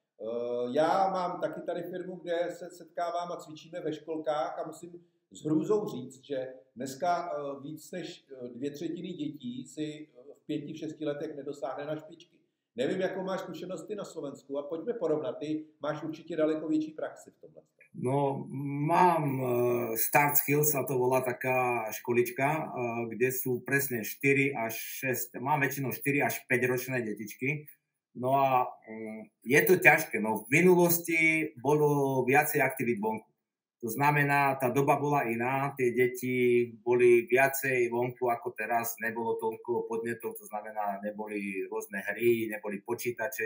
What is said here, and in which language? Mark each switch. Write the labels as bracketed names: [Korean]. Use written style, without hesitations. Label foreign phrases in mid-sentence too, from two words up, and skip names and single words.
[Czech] Já mám taky tady firmu, kde se setkávám a cvičíme ve školkách a musím s hrůzou říct, že dneska víc než 2/3 dětí si v 5-6 letech nedosáhne na špičky. Nevím, jakou máš zkušenosti na Slovensku a pojďme porovnat. Ty máš určitě daleko větší praxi v tomhle. [Slovak] No, mám Start Skills, a to volá taká školička, kde sú presne 4 až 6, mám väčšinou 4 až 5 ročné detičky. No a je to ťažké. No, v minulosti bolo viacej aktivít vonku. To znamená, tá doba bola iná, tie deti boli viacej vonku ako teraz, nebolo toľko podnetov, to znamená, neboli rôzne hry, neboli počítače.